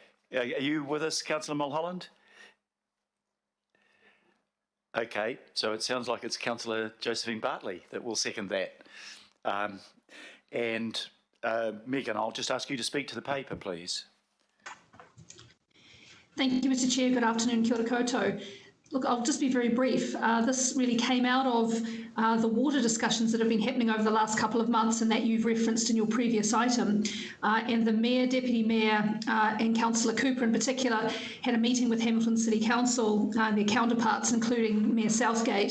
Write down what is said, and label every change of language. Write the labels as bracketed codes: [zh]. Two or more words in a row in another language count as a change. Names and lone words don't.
[en] Are you with us, Councillor Mulholland? Okay, so it sounds like it's Councillor Josephine Bartley that will second that. Megan, I'll just ask you to speak to the paper, please. Thank you, Mr. Chair. Good afternoon, [mi] kia ora koutou. [en] Look, I'll just be very brief. This really came out of the water discussions that have been happening over the last couple of months and that you've referenced in your previous item. And the Mayor, Deputy Mayor and Councillor Cooper in particular had a meeting with Hamilton City Council and their counterparts, including Mayor Southgate.